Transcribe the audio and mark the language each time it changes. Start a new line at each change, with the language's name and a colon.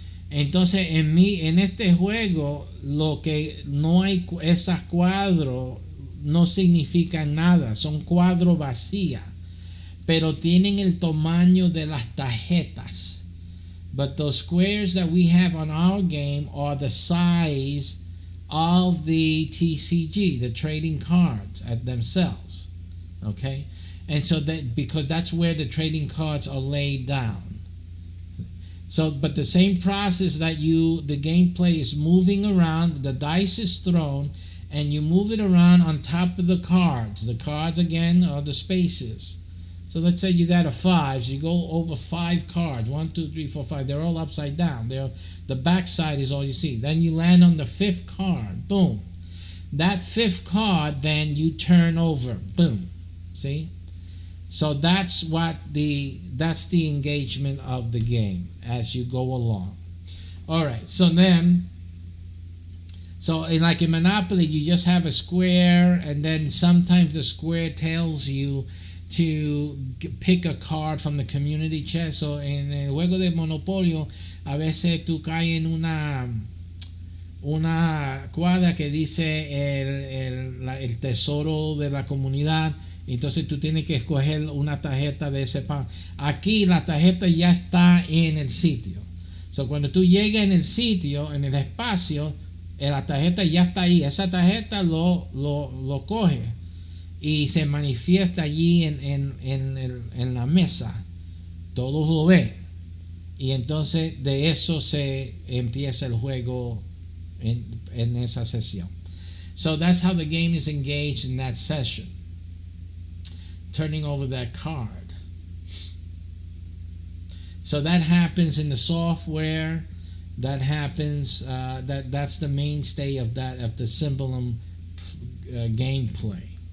Spanish: Entonces en este juego lo que no hay esos cuadros no significan nada, son cuadros vacíos, pero tienen el tamaño de las tarjetas.
English: But those squares that we have on our game are the size of the TCG, the trading cards at themselves. Okay? And so that, because that's where the trading cards are laid down. So, but the same process that the gameplay is moving around, the dice is thrown, and you move it around on top of the cards. The cards, again, are the spaces. So let's say you got a 5, so you go over 5 cards, 1, 2, 3, 4, 5. They're all upside down. The back side is all you see. Then you land on the 5th card. Boom. That 5th card, then you turn over. Boom. See? So that's the engagement of the game as you go along. All right. So like in Monopoly, you just have a square, and then sometimes the square tells you to pick a card from the community chest.
Spanish: So en el juego de Monopolio, a veces tú caes en una cuadra que dice el tesoro de la comunidad. Entonces tú tienes que escoger una tarjeta de ese pan. Aquí la tarjeta ya está en el sitio. So cuando tú llegas en el sitio, en el espacio, la tarjeta ya está ahí. Esa tarjeta lo coge y se manifiesta allí en la mesa. Todos lo ven. Y entonces de eso se empieza el juego en esa sesión.
English: So that's how the game is engaged in that session. Turning over that card. So that happens in the software. That happens. That's the mainstay of the SYMBOLUM gameplay.